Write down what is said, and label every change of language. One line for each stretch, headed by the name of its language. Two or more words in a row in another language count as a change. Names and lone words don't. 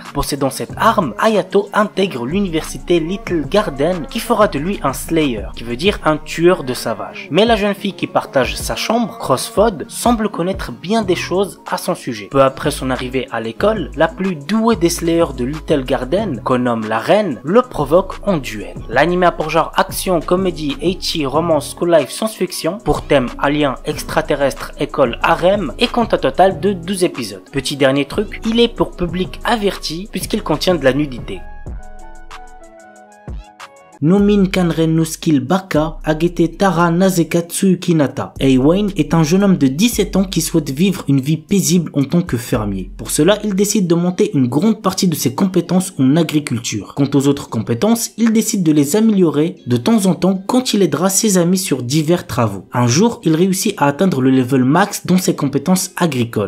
French: Possédant cette arme, Hayato intègre l'université Little Garden qui fera de lui un Slayer, qui veut dire un tueur de savages. Mais la jeune fille qui partage sa chambre, Crossfode, semble connaître bien des choses à son sujet. Peu après son arrivée à l'école, la plus douée des Slayers de Little Garden, qu'on nomme la reine, le provoque en duel. L'anime a pour genre action, comédie, ecchi, romance,
English: school life,
French: science-fiction, pour thème alien, extraterrestre, école, harem, et compte un total de 12 épisodes. Petit dernier truc, il est pour public averti puisqu'il contient de la nudité. Nomin Kanren no Skill Baka Agete Tara Nazekatsu Kinata. Eiwain est un jeune homme de 17 ans qui souhaite vivre une vie paisible en tant que fermier. Pour cela, il décide de monter une grande partie de ses compétences en agriculture. Quant aux autres compétences, il décide de les améliorer de temps en temps quand il aidera ses amis sur divers travaux. Un jour, il réussit à atteindre le level max dans ses compétences agricoles.